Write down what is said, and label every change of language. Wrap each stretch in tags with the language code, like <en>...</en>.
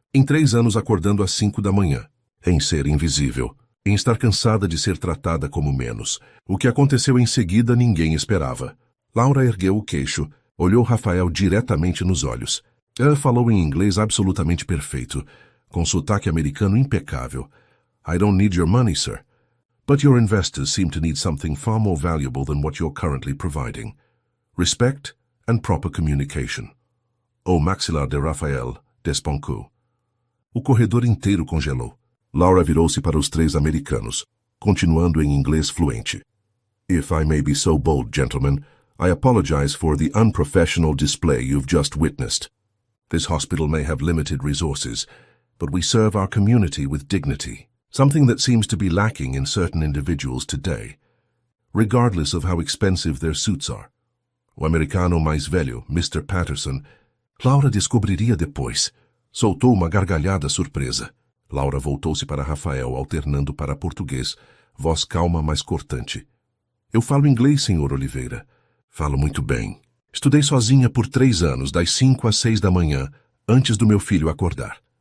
<pt>Em 3 anos acordando às 5 da manhã. Em ser invisível. Em estar cansada de ser tratada como menos. O que aconteceu em seguida ninguém esperava. Laura ergueu o queixo. Olhou Rafael diretamente nos olhos. Ela falou em inglês absolutamente perfeito. Com sotaque americano impecável.</pt> <en>I don't need your money, sir. But your investors seem to need something far more valuable than what you're currently providing. Respect and proper communication.</en> <pt>O maxilar de Rafael despencou. O corredor inteiro congelou. Laura virou-se para os 3 americanos, continuando em inglês fluente.</pt> <en>If I may be so bold, gentlemen, I apologize for the unprofessional display you've just witnessed. This hospital may have limited resources, but we serve our community with dignity, something that seems to be lacking in certain individuals today, regardless of how expensive their suits are.</en> <pt>O americano mais velho, Mr. Patterson, Laura descobriria depois. Soltou uma gargalhada surpresa. Laura voltou-se para Rafael, alternando para português, voz calma, mas cortante. Eu falo inglês, senhor Oliveira. Falo muito bem. Estudei sozinha por 3 anos, das 5 às 6 da manhã, antes do meu filho acordar.</pt>